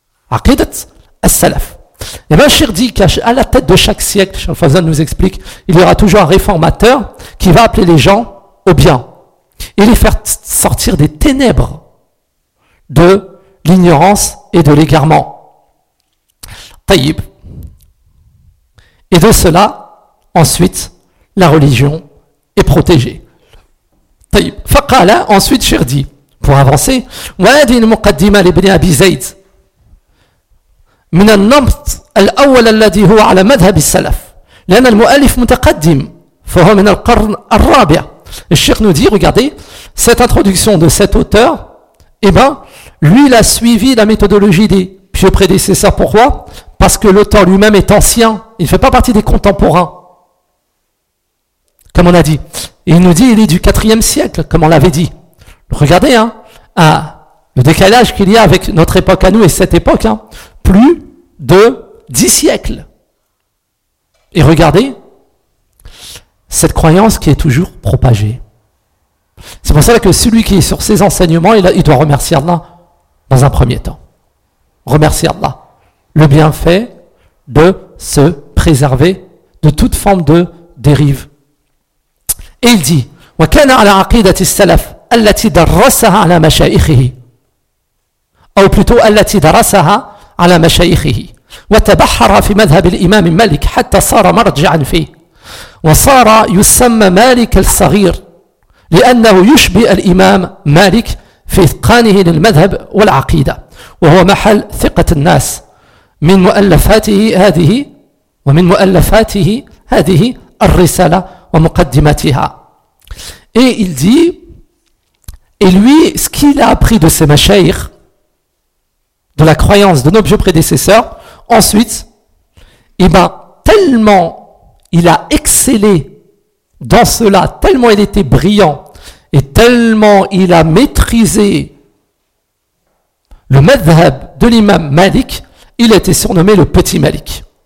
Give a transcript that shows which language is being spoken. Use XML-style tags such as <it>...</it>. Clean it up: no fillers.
<fr>Aqidat al-salaf. Et bien, Cheikh dit qu'à la tête de chaque siècle, Cheikh Fazan nous explique, il y aura toujours un réformateur qui va appeler les gens au bien et les faire sortir des ténèbres de l'ignorance et de l'égarement. Taïb. Et de cela, ensuite, la religion est protégée.</fr> <ar>Taïb.</ar> <fr>Faqala, ensuite, Cheikh dit, pour avancer,</fr> <ar>وَاَدِينُ مُقَدِّمَ لِبْنِ أَبِي زَيْدِ مِنَ النَّمْطِ الْأَوَّلَ الَّذِي هُوَ عَلَى مَذْهَبِ السَّلَفِ لِأَنَ الْمُؤَلِفِ مُتَقَدِّمِ فَهُوَ مِنَ الْقَرْنِ الرَّابِعِ.</ar> <fr>Le Cheikh nous dit, regardez, cette introduction de cet auteur, Eh bien, lui, il a suivi la méthodologie des pieux prédécesseurs. Pourquoi ? Parce que le temps lui-même est ancien. Il ne fait pas partie des contemporains. Comme on a dit. Il nous dit, il est du 4e siècle, comme on l'avait dit. Regardez, hein, à le décalage qu'il y a avec notre époque à nous et cette époque, hein, plus de 10 siècles. Et regardez, cette croyance qui est toujours propagée. C'est pour ça que celui qui est sur ses enseignements, il doit remercier Allah dans un premier temps. Remercier Allah. Le bienfait de se préserver de toute forme de dérive. Et il dit,</fr> <ar>وَكَانَ عَلَىٰ عَقِيدَةِ السَّلَفِ أَلَّتِي دَرَّسَهَا عَلَىٰ مَشَائِخِهِ أو plutôt, أَلَّتِي دَرَّسَهَا عَلَىٰ مَشَائِخِهِ وَتَبَحَّرَ فِي مَذْهَبِ الْإِمَامِ مَلِكِ حَتَّى صَارَ مَرْجِعًا فِيهِ وَصَارَ يُسَّمَّ مَالِكَ الصَّغِيرِ لأنه يشبه الإمام مالك في إتقانه للمذهب والعقيدة وهو محل ثقة الناس من مؤلفاته هذه ومن مؤلفاته هذه الرسالة ومقدمتها.</ar> <fr>Et il dit, et lui, ce qu'il a appris de ses mashayikh, de la croyance de nos vieux prédécesseurs, ensuite, et ben, tellement il a excellé dans cela, tellement il était brillant, et tellement il a maîtrisé le madhhab de l'imam Malik, il a été surnommé le petit Malik.</fr>